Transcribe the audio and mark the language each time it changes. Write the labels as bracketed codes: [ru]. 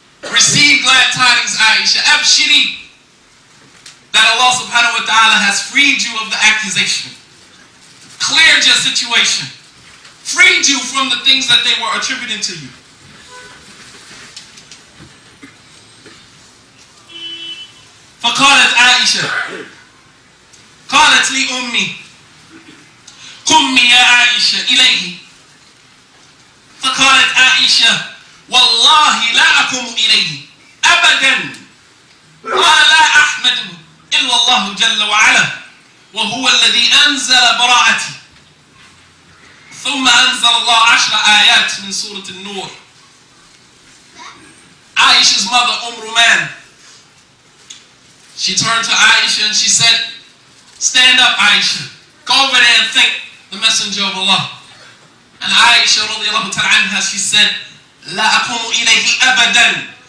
[en] Receive glad tidings, Aisha. Abshiri. That Allah subhanahu wa ta'ala has freed you of the accusation. Cleared your situation, freed you from the things that they were attributing to you. [ar] فقالت عائشة قالت لي أمي قمي يا عائشة إليه. فقالت عائشة والله لا أقوم إليه أبدا ولا أحمده إلا الله جل وعلا وهو الذي أنزل براءتي. ثم أنزل الله 10 آيات من سورة النور. [en] Aisha's mother, Ruman, she turned to Aisha and she said, stand up, Aisha. Go over there and thank the Messenger of Allah. And Aisha, radiallahu ta'ala anha, she said, [ar] لا أقوم إليه أبدا.